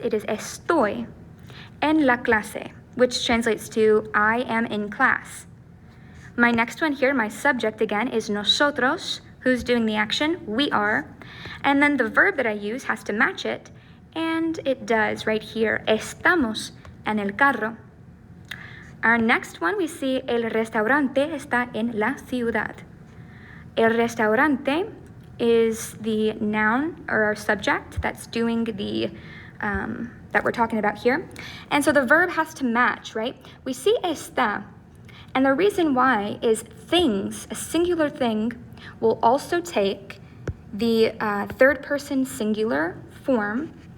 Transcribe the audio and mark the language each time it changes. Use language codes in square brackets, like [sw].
[en] It is [es] estoy en la clase, [en] which translates to I am in class. My next one here, my subject again, is nosotros. Who's doing the action? We are. And then the verb that I use has to match it, and it does right here. [es] Estamos en el carro. [en] Our next one, we see [es] el restaurante está en la ciudad. [en] El restaurante is the noun or our subject that's doing the that we're talking about here. And so the verb has to match, right? We see está, and the reason why is things, a singular thing, will also take the third person singular form.